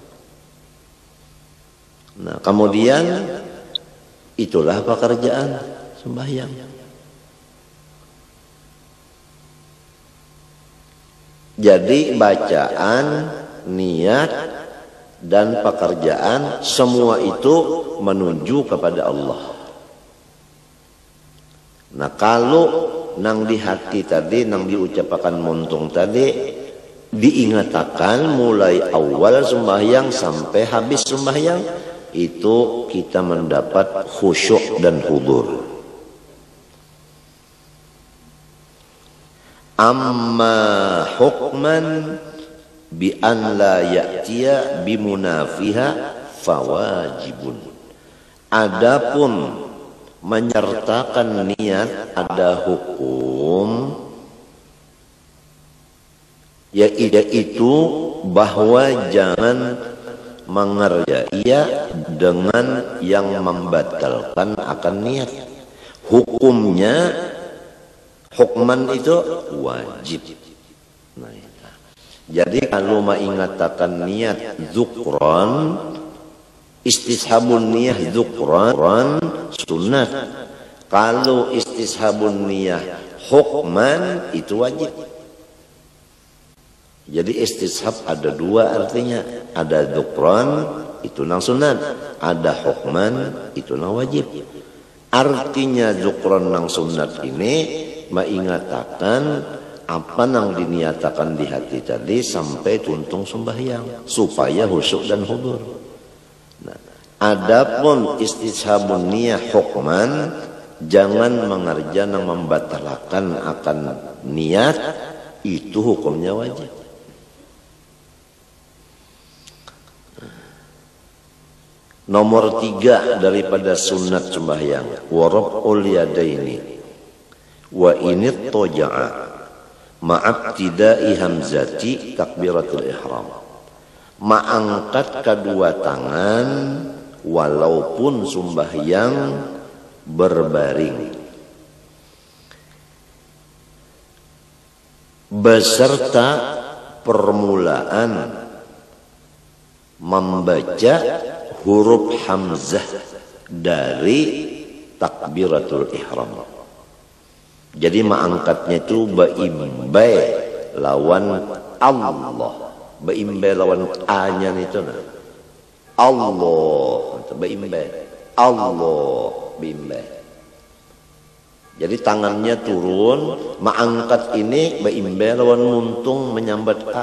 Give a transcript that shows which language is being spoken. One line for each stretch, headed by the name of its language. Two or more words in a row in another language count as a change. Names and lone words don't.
Banjar: Nah, kemudian itulah pekerjaan sembahyang. Jadi bacaan, niat, dan pekerjaan semua itu menuju kepada Allah. Nah, kalau nang di hati tadi, nang diucapkan muntung tadi, diingatakan mulai awal sembahyang sampai habis sembahyang, itu kita mendapat khusyuk dan hudur.
Arabic: أما حكما بأن لا يأتي بمنافيها فواجب.
Banjar: Adapun menyertakan niat ada hukum, yaitu bahwa jangan mengerjai dengan yang membatalkan akan niat. Hukumnya, hukman itu wajib. Nah, jadi kalau mengatakan niat dzukran,
Arabic: استصحاب النية ذكرا
Banjar: sunat. Kalau
Arabic: استصحاب النية حكما
Banjar: itu wajib. Jadi istishab ada dua artinya. Ada dzukran itu nang sunat, ada hukman itu nang wajib. Artinya dzukran nang sunat ini mengatakan apa yang diniatakan di hati tadi sampai tuntung sembahyang supaya khusyuk dan hudur. Nah, adapun
Arabic: استصحاب النية حكما,
Banjar: jangan mengerjakan yang membatalkan akan niat, itu hukumnya wajib. Nomor 3 daripada sunat sembahyang,
Arabic: ورفع اليدين وإن اضطجع مع ابتداء همزة تكبيرة الإحرام.
Banjar: Mengangkat kedua tangan walaupun sembahyang berbaring, beserta permulaan membaca huruf hamzah dari takbiratul ihram. Jadi mengangkatnya itu baimbai lawan Allah. Baimbai lawan A-nya itu nah. Allah, baimbai. Allah, baimbai. Jadi tangannya turun, mengangkat ini baimbai lawan muntung menyambat A.